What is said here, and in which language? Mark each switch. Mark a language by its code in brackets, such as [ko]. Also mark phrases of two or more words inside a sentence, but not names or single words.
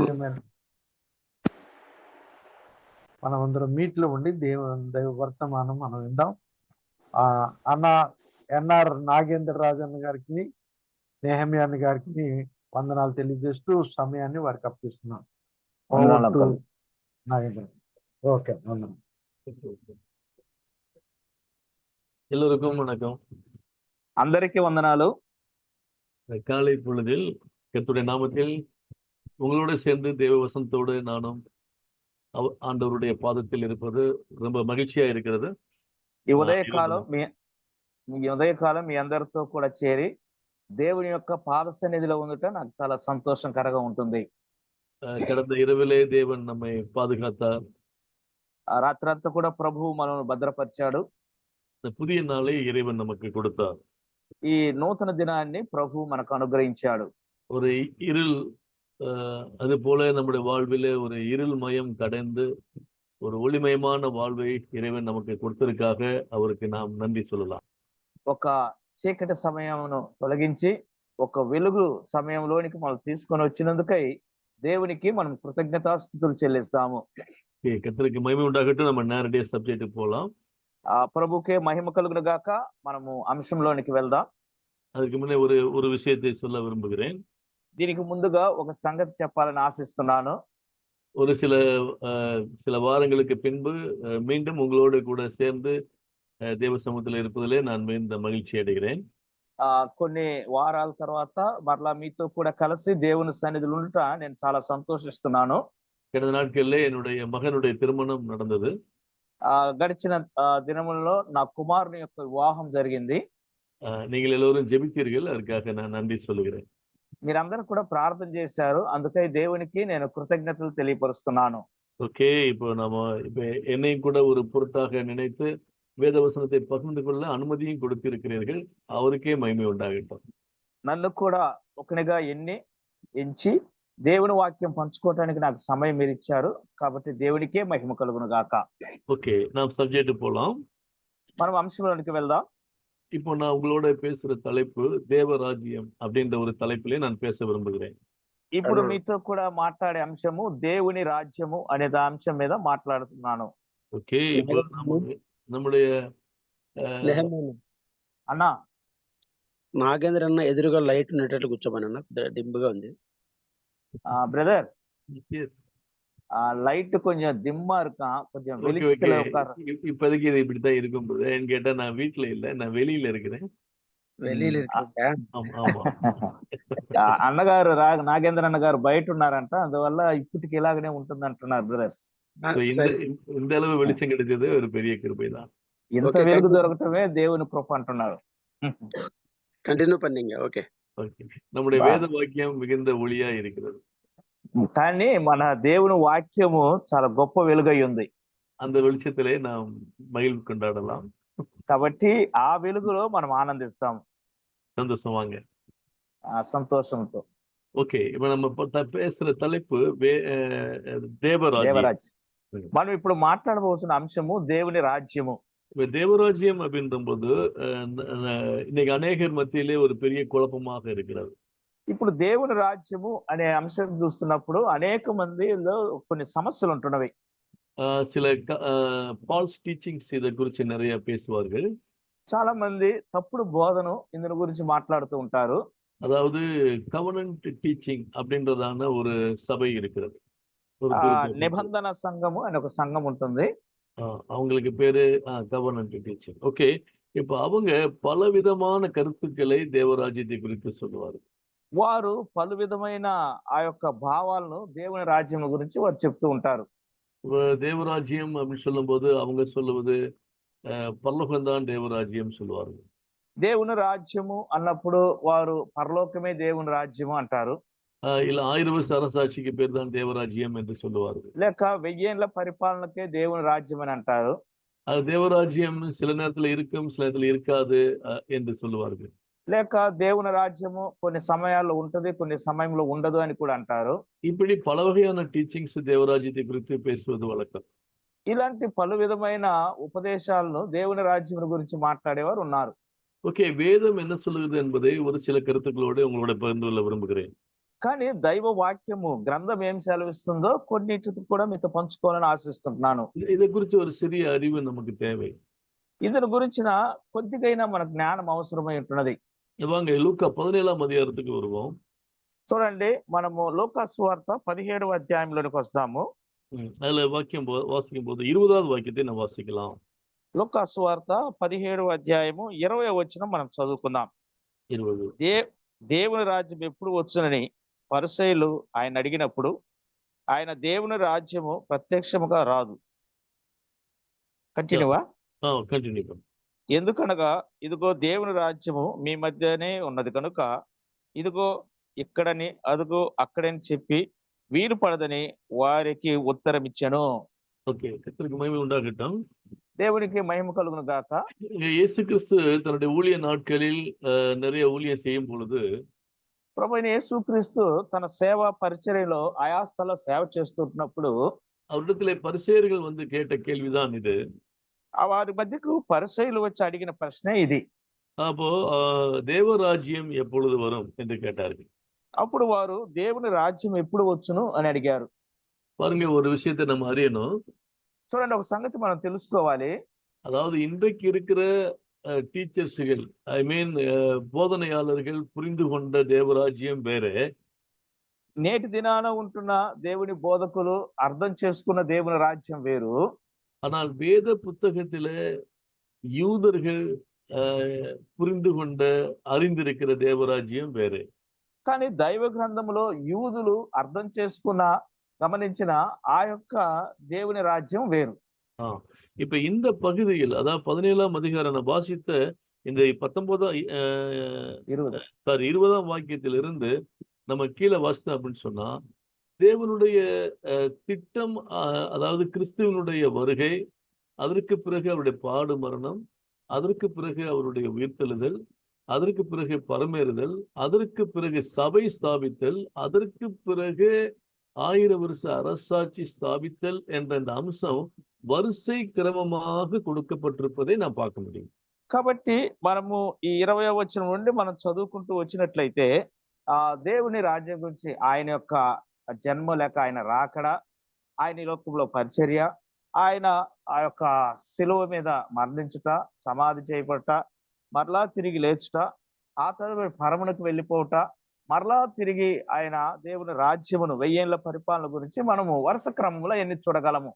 [te] అమూల్యమైన మనం అందరం మీట్లో ఉండి దైవ వర్తమానం మనం విందాం. అన్న ఎన్ఆర్ నాగేంద్ర రాజన్న గారికి, నెహమ్యా అన్న గారికి వందనాలు తెలియజేస్తూ సమయాన్ని వారికి అప్పగిస్తున్నాం. వందనాలు అంకుల్. నాగేంద్ర. ఓకే, వందనం. [ta] எல்லோருக்கும் வணக்கம். [te] అందరికీ వందనాలు. [ta] காலை பொழுதில் கர்த்தருடைய நாமத்தில் உங்களோடு சேர்ந்து தேவ வசனத்தோடு நானும் ஆண்டவருடைய பாதத்தில் இருப்பது ரொம்ப மகிழ்ச்சியா இருக்கிறது. [te] ఈ ఉదయకాలం మీ అందరితో కూడా చేరి దేవుని యొక్క పాద సన్నిధిలో ఉండుట నాకు చాలా సంతోషకరంగా ఉంటుంది. [ta] கடந்த இரவிலே தேவன் நம்மை பாதுகாத்தார். [te] ఆ రాత్రంతా కూడా ప్రభువు మనల్ని భద్రపరిచాడు. [ta] இந்த புதிய நாளை இறைவன் நமக்கு கொடுத்தார். [te] ఈ నూతన దినాన్ని ప్రభు మనకు అనుగ్రహించాడు. [ta] ஒரு இருள் அது போல நம்முடைய வாழ்விலே ஒரு இருள் மயம் கடந்து ஒரு ஒளிமயமான வாழ்வை இறைவன் நமக்கு கொடுத்ததற்காக அவருக்கு நாம் நன்றி சொல்லலாம். [te] ఒక చీకటి సమయమును తొలగించి ఒక వెలుగు సమయంలోనికి మనం తీసుకొని వచ్చినందుకై దేవునికి మనం కృతజ్ఞతాస్తుతులు చెల్లిస్తాము. [ta] கர்த்தருக்கு மகிமை உண்டாகட்டும். நம்ம நேரடியா சப்ஜெக்ட் போலாம். [te] ఆ ప్రభుకే మహిమ కలుగును గాక. మనము అంశంలోనికి వెళ్దాం. [ta] அதுக்கு முன்னே ஒரு விஷயத்தை சொல்ல விரும்புகிறேன். [te] దీనికి ముందుగా ఒక సంగతి చెప్పాలని ఆశిస్తున్నాను. [ta] ஒரு சில வாரங்களுக்கு பின்பு மீண்டும் உங்களோடு கூட சேர்ந்து தேவ சமூகத்தில் இருப்பதிலே நான் மிகுந்த மகிழ்ச்சி அடைகிறேன். [te] కొన్ని వారాల తర్వాత మరలా మీతో కూడా కలిసి దేవుని సన్నిధిలో ఉండట నేను చాలా సంతోషిస్తున్నాను. [ta] கடந்த நாட்களிலே என்னுடைய மகனுடைய திருமணம் நடந்தது. [te] గడిచిన దినములలో నా కుమారుని యొక్క వివాహం జరిగింది. [ta] நீங்கள் எல்லோரும் ஜெபித்தீர்கள், அதற்காக நான் நன்றி சொல்லுகிறேன். [te] మీరందరూ కూడా ప్రార్థన చేశారు, అందుకై దేవునికి నేను కృతజ్ఞతలు తెలియపరుస్తున్నాను. [ta] ஓகே, இப்போ என்னையும் கூட ஒரு பொருட்டாக நினைத்து வேதவசனத்தை பகிர்ந்து கொள்ள அனுமதியும் கொடுத்திருக்கிறீர்கள். அவருக்கே மகிமை உண்டாகட்டும். [te] నన్ను కూడా ఒకనిగా ఎంచి దేవుని వాక్యం పంచుకోవడానికి నాకు సమయం మీరు ఇచ్చారు, కాబట్టి దేవునికే మహిమ కలుగును గాక. [ta] ஓகே, நாம் சப்ஜெக்ட் போலாம். [te] మనం అంశంలోనికి వెళ్దాం. [ta] இப்போ நான் உங்களோட பேசுற தலைப்பு தேவராஜ்யம் அப்படின்ற ஒரு தலைப்பிலே நான் பேச விரும்புகிறேன். [te] ఇప్పుడు మీతో కూడా మాట్లాడే అంశము దేవుని రాజ్యము అనే అంశం మీద మాట్లాడుతున్నాను. ఓకే, [ta] இப்போ நம்முடைய [te] అన్నా నాగేంద్ర అన్న ఎదురుగా లైట్ ఉండేటట్లు కూర్చోమని అన్న, డింపుగా ఉంది. బ్రదర్, [ta] லைட் கொஞ்சம் திம்மா இருக்கான், கொஞ்சம் ஓகே ஓகே. வெளிச்சத்துல உட்கார. இப்போதைக்கு இது இப்படித்தான் இருக்கும் போது ஏன்னு கேட்டா நான் வீட்டுல இல்ல, நான் வெளியில இருக்கிறேன். வெளியில இருக்கீங்க. ஆமா ஆமா. [te] అన్నగారు నాగేంద్ర అన్నగారు బయట ఉన్నారంట, అందువల్ల ఇప్పటికి ఇలాగనే ఉంటుంది అంటున్నారు బ్రదర్స్. [ta] So, இந்த அளவு வெளிச்சம் கிடைச்சது ஒரு பெரிய கிருபை தான். [te] ఇంత [en] Okay, [te] వెలుగు [en] continue. [te] దొరకటమే దేవుని కృప అంటున్నారు. [ta] కంటిన్యూ பண்ணீங்க. ఓకే. Okay. நம்முடைய [en] Wow. [ta] வேத வாக்கியம் மிகுந்த ஒளியா இருக்கிறது. [te] కానీ మన దేవుని వాక్యము చాలా గొప్ప వెలుగై ఉంది. [ta] அந்த வெளிச்சத்திலே நாம் மகிழ்வு கொண்டாடலாம். [te] కాబట్టి ఆ వెలుగులో మనం ఆనందిస్తాం [ta] சந்தோஷமாங்க. [te] సంతోషంతో. [ta] ஓகே, இப்ப நம்ம பேசுற தலைப்பு தேவராஜ்யம். [te] దేవరాజ్. మనం ఇప్పుడు మాట్లాడబోతున్న అంశము దేవుని రాజ్యము. [ta] இப்ப தேவராஜ்யம் அப்படின்ற போது இன்னைக்கு அநேகர் மத்தியிலே ஒரு பெரிய குழப்பமாக இருக்கிறது. [te] ఇప్పుడు దేవుని రాజ్యము అనే అంశం చూస్తున్నప్పుడు అనేక మందిలో కొన్ని సమస్యలు ఉంటున్నవి. [ta] சில [en] false teachings [ta] இதை குறித்து நிறைய பேசுவார்கள். [te] చాలా మంది తప్పుడు బోధను ఇందుని గురించి మాట్లాడుతూ ఉంటారు. [ta] அதாவது [en] covenant teaching [ta] அப்படின்றதான ஒரு சபை இருக்கிறது. ஒரு [te] నిబంధన సంఘము అనే ఒక సంఘం ఉంటుంది. [ta] அவங்களுக்கு பேரு [en] covenant teaching. [ta] ஓகே, இப்ப அவங்க பலவிதமான கருத்துக்களை தேவராஜ்யத்தை குறித்து சொல்லுவார்கள். [te] వారు పలు విధమైన ఆ యొక్క భావాలను దేవుని రాజ్యం గురించి వారు చెప్తూ ఉంటారు. [ta] தேவராஜ்யம் அப்படின்னு சொல்லும் போது அவங்க சொல்லுவது பரலோகம்தான் தேவராஜ்யம் சொல்லுவார்கள். [te] దేవుని రాజ్యము అన్నప్పుడు వారు పరలోకమే దేవుని రాజ్యము అంటారు. [ta] இல்ல 1000 வருஷ அரசாட்சிக்கு பேர் தான் தேவராஜ்யம் என்று சொல்லுவார்கள். [te] లేక 1000 ఏళ్ల పరిపాలనకే దేవుని రాజ్యం అని అంటారు. [ta] அது தேவராஜ்யம் சில நேரத்துல இருக்கும், சில நேரத்துல இருக்காது என்று சொல்லுவார்கள். [te] లేక దేవుని రాజ్యము కొన్ని సమయాల్లో ఉంటది, కొన్ని సమయంలో ఉండదు అని కూడా అంటారు. [ta] இப்படி பல வகையான டீச்சிங்ஸ் தேவராஜ்யத்தை குறித்து பேசுவது வழக்கம். [te] ఇలాంటి పలు విధమైన ఉపదేశాలను దేవుని రాజ్యం గురించి మాట్లాడేవారు ఉన్నారు. [ta] ஓகே, வேதம் என்ன சொல்லுகிறது என்பதை ஒரு சில கருத்துக்களோடு உங்களோட பகிர்ந்து கொள்ள விரும்புகிறேன். [te] కానీ దైవ వాక్యము గ్రంథం ఏం సెలవిస్తుందో కొన్నిటితో కూడా మీతో పంచుకోవాలని ఆశిస్తున్నాను. [ta] இதை குறித்து ஒரு சிறிய அறிவு நமக்கு தேவை. [te] ఇతని గురించిన కొద్దిగైనా మన జ్ఞానం అవసరమై ఉంటున్నది. [ta] வாங்க லூக்கா 17ஆம் அதிகாரத்துக்கு வருவோம். [te] చూడండి, మనము లూకా సువార్త 17వ అధ్యాయంలోనికి వస్తాము. [ta] அதுல வாக்கியம் வாசிக்கும் போது 20வது வாக்கியத்தை நான் வாசிக்கலாம். [te] లూకా సువార్త 17వ అధ్యాయము 20వ వచనం మనం చదువుకుందాం. 20. దేవుని రాజ్యం ఎప్పుడు వచ్చునని పరిసయ్యులు ఆయన అడిగినప్పుడు ఆయన దేవుని రాజ్యము ప్రత్యక్షముగా రాదు. కంటిన్యూవా? [ta] కంటిన్యూ பண்ணு. [te] ఎందుకనగా ఇదిగో దేవుని రాజ్యము మీ మధ్యనే ఉన్నది కనుక ఇదిగో ఇక్కడని అదుగో అక్కడని చెప్పి వీలు పడదని వారికి ఉత్తరం ఇచ్చాను. [ta] ஓகே, கர்த்தருக்கு மகிமை உண்டாகட்டும். [te] దేవునికి మహిమ కలుగును గాక. [ta] இயேசு கிறிஸ்து தன்னுடைய ஊழிய நாட்களில் நிறைய ஊழியம் செய்யும் பொழுது [te] ప్రభువైన యేసుక్రీస్తు తన సేవ పరిచర్యలో ఆయా స్థల సేవ చేస్తున్నప్పుడు [ta] அவரிடத்திலே பரிசேயர்கள் வந்து கேட்ட கேள்விதான் இது. [te] వారి మధ్యకు పరిసయ్యులు వచ్చి అడిగిన ప్రశ్నే ఇది. [ta] அப்போ தேவராஜ்யம் எப்பொழுது வரும் என்று கேட்டார்கள். [te] అప్పుడు వారు దేవుని రాజ్యం ఎప్పుడు వచ్చును అని అడిగారు. [ta] பாருங்க, ஒரு விஷயத்தை நம்ம அறியணும். [te] చూడండి, ఒక సంగతి మనం తెలుసుకోవాలి. [ta] அதாவது இன்றைக்கு இருக்கிற டீச்சர்ஸ்கள், [en] I mean [ta] போதனையாளர்கள் புரிந்து கொண்ட தேவராஜ்யம் வேறு. [te] నేటి దినాన ఉంటున్న దేవుని బోధకులు అర్థం చేసుకున్న దేవుని రాజ్యం వేరు. [ta] ஆனால் வேத புத்தகத்திலே யூதர்கள் புரிந்து கொண்ட அறிந்திருக்கிற தேவராஜ்யம் வேறு. [te] కానీ దైవ గ్రంథములో యూదులు అర్థం చేసుకున్న గమనించిన ఆ యొక్క దేవుని రాజ్యం వేరు. [ta] இப்ப இந்த பகுதியில், அதாவது 17ஆம் அதிகாரம் நான் வாசித்த இந்த 20ஆம் வாக்கியத்திலிருந்து நம்ம கீழே வாசித்தோம் அப்படின்னு சொன்னா, தேவனுடைய திட்டம், அதாவது கிறிஸ்துவனுடைய வருகை, அதற்கு பிறகு அவருடைய பாடு மரணம், அதற்கு பிறகு அவருடைய உயிர்த்தெழுதல், அதற்கு பிறகு பரமேறுதல், அதற்கு பிறகு சபை ஸ்தாபித்தல், அதற்கு பிறகு 1000 வருஷ அரசாட்சி ஸ்தாபித்தல் என்ற இந்த அம்சம் வரிசை கிரமமாக கொடுக்கப்பட்டிருப்பதை நான் பார்க்க முடியும். [te] కాబట్టి మనము ఈ 20వ వచనం నుండి మనం చదువుకుంటూ వచ్చినట్లయితే దేవుని రాజ్యం గురించి, ఆయన యొక్క జన్మ లేక ఆయన రాకడ, ఆయన ఈ లోకంలో పరిచర్య, ఆయన ఆ యొక్క శిలువ మీద మరణించుట, సమాధి చేయబడుట, మరలా తిరిగి లేచుట, ఆ తర్వాత పరమునకు వెళ్ళిపోవుట, మరలా తిరిగి ఆయన దేవుని రాజ్యమును 1000 ఏళ్ల పరిపాలన గురించి మనము వరుస క్రమంలో ఎన్ని చూడగలము.